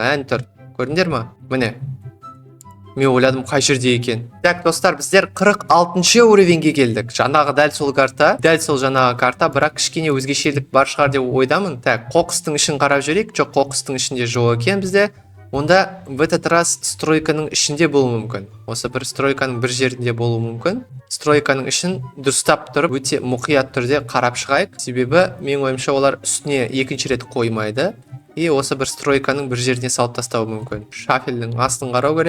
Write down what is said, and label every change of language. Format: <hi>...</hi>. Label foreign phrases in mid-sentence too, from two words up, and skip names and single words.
<kk>Әне тұр. Көрдіңдер ма? Міне. Мен ойладым қай жерде екен. Так, достар, біздер 46-шы уровеньге келдік. Жаңағы дәл сол карта, бірақ кішкене өзгешелік бар шығар деп ойдамын. Так, қоқыстың ішін қарап жүрейік. Жоқ, қоқыстың ішінде жоқ екен бізде. Онда</kk> <ru>в этот раз</ru> <kk>стройканың ішінде болуы мүмкін. Осы бір стройканың бір жерінде болуы мүмкін. Стройканың ішін дұрыстап тұрып, өте мұқият түрде қарап шығайық. Себебі менің ойымша олар үстіне екінші рет қоймайды. И осы бір стройканың бір жеріне салып тастауы мүмкін. Шафелдің астын қарау керек.</kk>